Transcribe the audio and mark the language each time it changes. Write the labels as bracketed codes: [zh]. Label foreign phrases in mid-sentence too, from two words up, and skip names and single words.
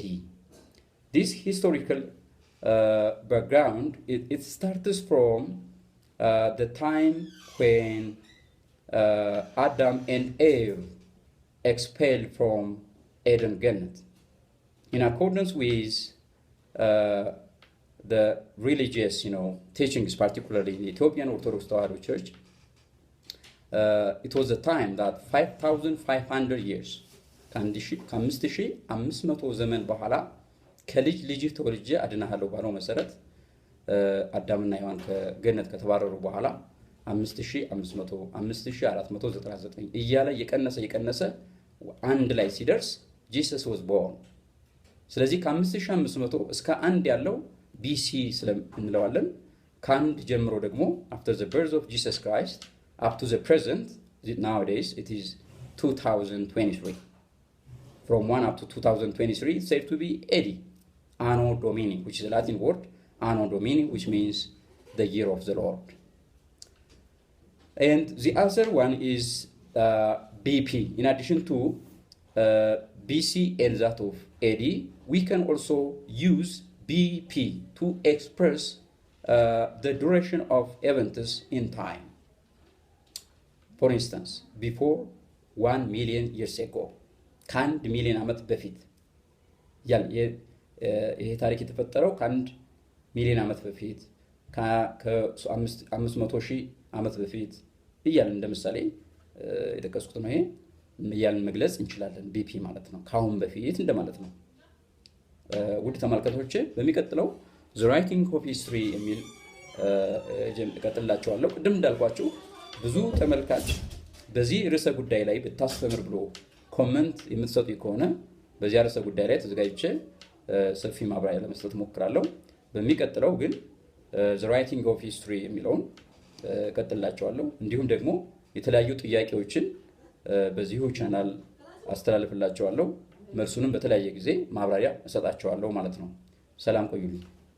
[en] This historical background, it starts from the time when Adam and Eve expelled from Eden Garden. In accordance with the religious, teachings, particularly in the Ethiopian Orthodox Church, it was a time that 5,500 years, [am] ከ5500 ዘመን በኋላ ከልጅ ልጅ ተወልጄ አድናለሁ ባለው መሰረት አዳምና ሔዋን ከገነት ከተባረሩ በኋላ 5500 5499 እያለ የቀነሰ አንድ ላይ ሲደርስ [en] Jesus was born። [am] ስለዚህ ከ5500 እስከ አንድ ያለው BC ስለምንለዋለን። ከአንድ ጀምሮ ደግሞ [en] after the birth of Jesus Christ up to the present, nowadays it is 2023. From 1 up to 2023 it's said to be AD, Anno Domini, which is a Latin word, Anno Domini, which means the year of the Lord. And the other one is BP. In addition to BC and that of AD, we can also use BP to express the duration of events in time. For instance, before 1 million years ago, [am] ከአንድ ሚሊዮን ዓመት በፊት ይሄ ታሪክ የተፈጠረው ከአንድ ሚሊዮን ዓመት በፊት ከ500,000 ዓመት በፊት እያልን እንደምሳሌ የተቀስኩት ነው። ይሄ እያልን መግለጽ እንችላለን። ቢፒ ማለት ነው ካሁን በፊት እንደማለት ነው። ውድ ተመልካቾቼ በሚቀጥለው [en] the writing of history [am] የሚል እቀጥላችኋለሁ። ቅድም እንዳልኳችሁ ብዙ ተመልካች በዚህ ርዕሰ ጉዳይ ላይ ብታስተምር ብሎ ኮሜንት የምትሰጡ ከሆነ በዚህ ርዕሰ ጉዳይ ላይ ተዘጋጅቼ ሰፊ ማብራሪያ ለመስጠት ሞክራለሁ። በሚቀጥለው ግን [en] the writing of history [am] የሚለውን እቀጥላችኋለሁ። እንዲሁም ደግሞ የተለያዩ ጥያቄዎችን በዚሁ ቻናል አስተላልፍላችኋለሁ። መልሱንም በተለያየ ጊዜ ማብራሪያ እሰጣችኋለሁ ማለት ነው። ሰላም ቆዩልኝ።